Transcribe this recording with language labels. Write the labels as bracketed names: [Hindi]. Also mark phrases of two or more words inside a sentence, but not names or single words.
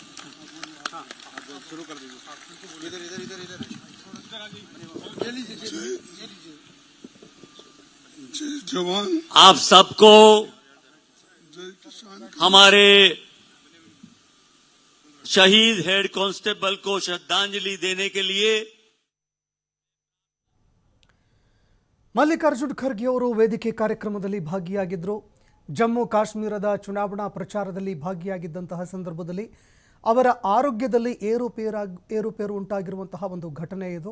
[Hindi] हाँ, आप शुरू कर दीजिए. इधर इधर इधर इधर जवान आप सबको हमारे शहीद हेड कांस्टेबल को श्रद्धांजलि देने के लिए [Kannada] ಮಲ್ಲಿಕಾರ್ಜುನ್ ಖರ್ಗೆ ಅವರು ವೇದಿಕೆ ಕಾರ್ಯಕ್ರಮದಲ್ಲಿ ಭಾಗಿಯಾಗಿದ್ದರು. ಜಮ್ಮು ಕಾಶ್ಮೀರದ ಚುನಾವಣಾ ಪ್ರಚಾರದಲ್ಲಿ ಭಾಗಿಯಾಗಿದ್ದಂತಹ ಸಂದರ್ಭದಲ್ಲಿ ಅವರ ಆರೋಗ್ಯದಲ್ಲಿ ಏರುಪೇರು ಉಂಟಾಗಿರುವಂತಹ ಒಂದು ಘಟನೆ ಇದು.